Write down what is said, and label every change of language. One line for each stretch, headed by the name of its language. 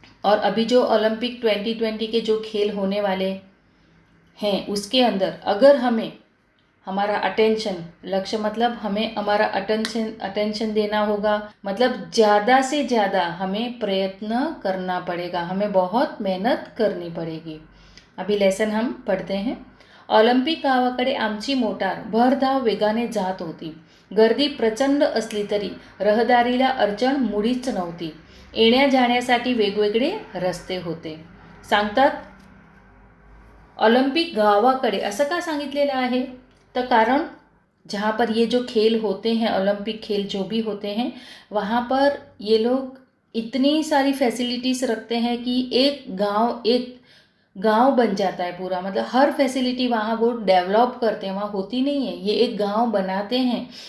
Hindi: और अभी जो ओलंपिक 2020 के जो खेल होने वाले हैं उसके अंदर अगर हमें हमारा अटेंशन, लक्ष्य मतलब हमें हमारा अटेंशन देना होगा, मतलब ज़्यादा से ज़्यादा हमें प्रयत्न करना पड़ेगा, हमें बहुत मेहनत करनी पड़ेगी। अभी लेसन हम पढ़ते हैं।
Marathi: ऑलिम्पिक गावाकडे आमची मोटार भरधाव वेगाने जात होती। गर्दी प्रचंड असली तरी रहदारीला अडचण मुळीच नव्हती। येण्या जाण्यासाठी वेगवेगळे रस्ते होते। सांगतात ऑलिम्पिक गावाकडे असं का सांगितलेलं आहे,
Hindi: तो कारण जहाँ पर ये जो खेल होते हैं, ओलंपिक खेल जो भी होते हैं, वहाँ पर ये लोग इतनी सारी फैसिलिटीज़ रखते हैं कि एक गांव बन जाता है पूरा, मतलब हर फैसिलिटी वहाँ वो डेवलप करते हैं, वहाँ होती नहीं है, ये एक गांव बनाते हैं।